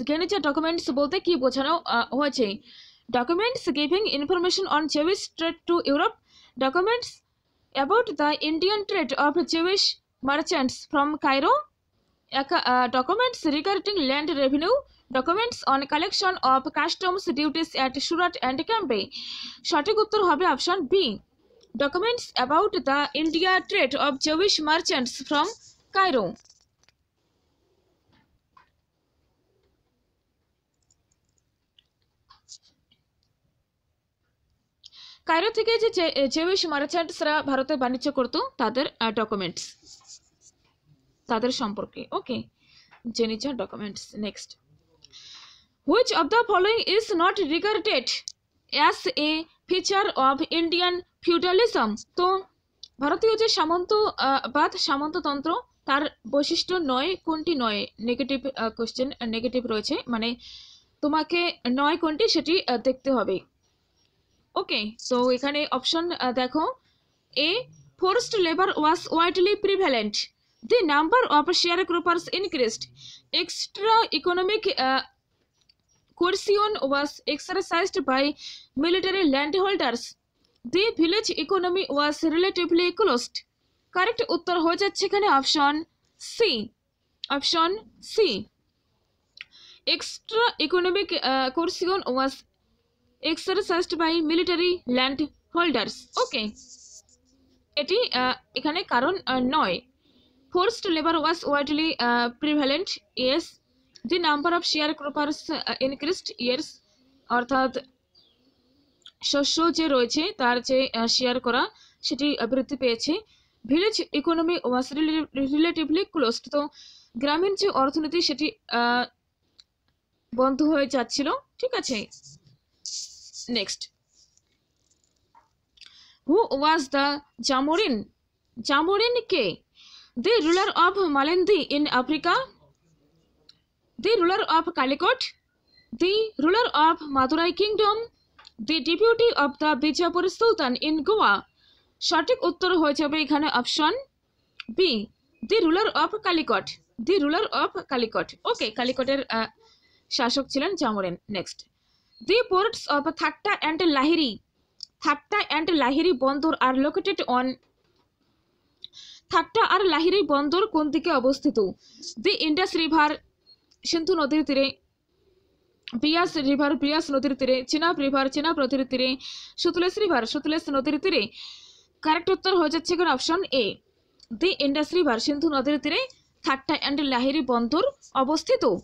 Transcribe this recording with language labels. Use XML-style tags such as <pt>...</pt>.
<bn>গেনিচার documents বলতে কি বোঝানো হয়েছে?</bn> <en>Documents giving information on Jewish trade to Europe, documents about the Indian trade of Jewish merchants from Cairo, documents regarding land revenue, documents on collection of customs duties at Surat and Campe।</en> <bn>সঠিক উত্তর হবে</bn> <en>Option B, documents about the India trade of Jewish merchants from Cairo।</en> <bn>Cairo থেকে যে জেউইশ মার্চেন্টসরা ভারতে বাণিজ্য করত তাদের documents, তাদের সম্পর্কে।</bn> <en>Okay, জেনিচার documents. Next, which of the following is not regarded as a feature of Indian feudalism?</en> <bn>তো ভারতীয় যে সামন্তবাদ, সামন্ততন্ত্র, তার বৈশিষ্ট্য নয়, কোনটি নয়? নেগেটিভ কোশ্চেন, নেগেটিভ রয়েছে, মানে তোমাকে নয় কোনটি সেটি দেখতে হবে।</bn> <en>okay,</en> <bn>তো এখানে অপশন দেখো,</bn> <en>A, forced labour was widely prevalent, the number of sharecroppers increased, extra economic coercion was exercised by military landholders, the village economy was relatively closed। Correct</en> <bn>উত্তর হয়ে যাচ্ছে এখানে</bn> <en>Option C, option C, extra economic coercion was exercised by military landholders।</en> <bn>ওকে, এটি এখানে কারণ নয়।</bn> <en>Forced labor was widely prevalent, yes. The number of sharecroppers increased, yes.</en> <bn>অর্থাৎ শস্য যে রয়েছে তার যে শেয়ার করা সেটি বৃদ্ধি পেয়েছে।</bn> <en>village economy was relatively closed,</en> <bn>তো গ্রামীণ যে অর্থনীতি সেটি বন্ধ হয়ে যাচ্ছিল, ঠিক আছে।</bn> <en>Next, who was the Zamorin?</en> <bn>Zamorin K?</bn> <en>The ruler of Malindi in Africa, the ruler of Calicut, the ruler of Madurai Kingdom, the deputy of the Bijapur Sultan in Goa।</en> <bn>সঠিক উত্তর হয়ে যাবে এখানে</bn> <en>Option B, the ruler of Calicut, the ruler of Calicut। Okay,</en> <bn>কালিকটের শাসক ছিলেন Zamorin.</bn> <en>next, the ports of Thakta and Lahiri, Thakta and Lahiri বন্দর are located on,</en> <bn>থাকটা আর লাহিরি বন্দর কোন দিকে অবস্থিত?</bn> <en>the Indus river,</en> <bn>সিন্ধু নদীর তীরে, বিয়াস রিভার, বিয়াস নদীর তীরে, চিনাব রিভার, চিনাব নদীর তীরে, সুতলেজ রিভার, সুতলেজ নদীর তীরে। কারেক্ট উত্তর হয়ে যাচ্ছে এখানে option A,</bn> <en>the Indus river,</en> <bn>সিন্ধু নদীর তীরে থাকটা অ্যান্ড লাহিরি বন্দর অবস্থিত।</bn>